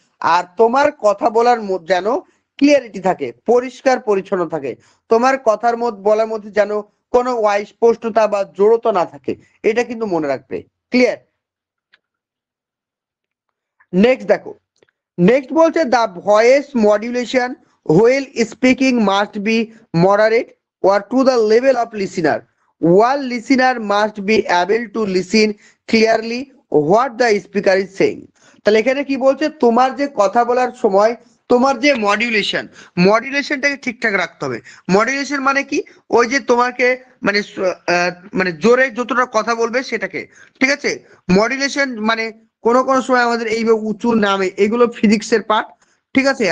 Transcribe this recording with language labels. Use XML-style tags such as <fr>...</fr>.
<bn>আর তোমার কথা বলার মধ্যে যেন ক্লিয়ারিটি থাকে, পরিষ্কার পরিচ্ছন্ন থাকে, তোমার কথার মধ্যে বলার মধ্যে যেন কোনো অস্পষ্টতা বা জড়তা না থাকে, এটা কিন্তু মনে রাখবে। ক্লিয়ার? নেক্সট দেখো, নেক্সট বলছে</bn> <en>The voice modulation while speaking must be moderate or to the level of listener. One listener must be able to listen clearly what the speaker is saying.</en> <bn>তাহলে এখানে কি বলছে, তোমার যে কথা বলার সময় তোমার যে মডুলেশনটাকে ঠিকঠাক রাখতে হবে। মডুলেশন মানে কি, ওই যে তোমাকে মানে মানে জোরে যতটা কথা বলবে সেটাকে, ঠিক আছে। মডুলেশন মানে কোনো কোনো সময় আমাদের এইভাবে উঁচু নামে, এগুলো ফিজিক্সের পার্ট, ঠিক আছে।</bn>